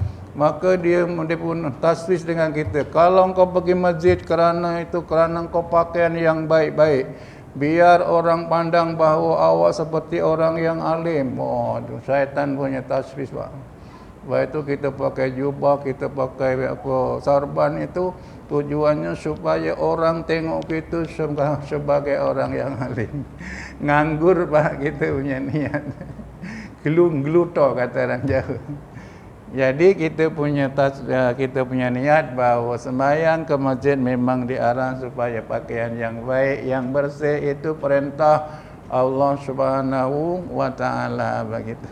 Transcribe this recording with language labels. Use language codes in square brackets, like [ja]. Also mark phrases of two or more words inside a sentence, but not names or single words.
[ms] Maka dia pun taswis dengan kita. Kalau kau pergi masjid kerana kau pakaian yang baik-baik, biar orang pandang bahawa awak seperti orang yang alim. Syaitan punya taswis, Pak. Lepas itu kita pakai jubah, kita pakai sarban, itu tujuannya supaya orang tengok kita sebagai orang yang alim. Nganggur, Pak, kita punya niat. Gluto kata orang Jawa. Jadi kita punya niat bahawa sembahyang ke masjid memang diarah supaya pakaian yang baik, yang bersih. Itu perintah Allah [ar] سبحانه وتعالى [ms] begitu.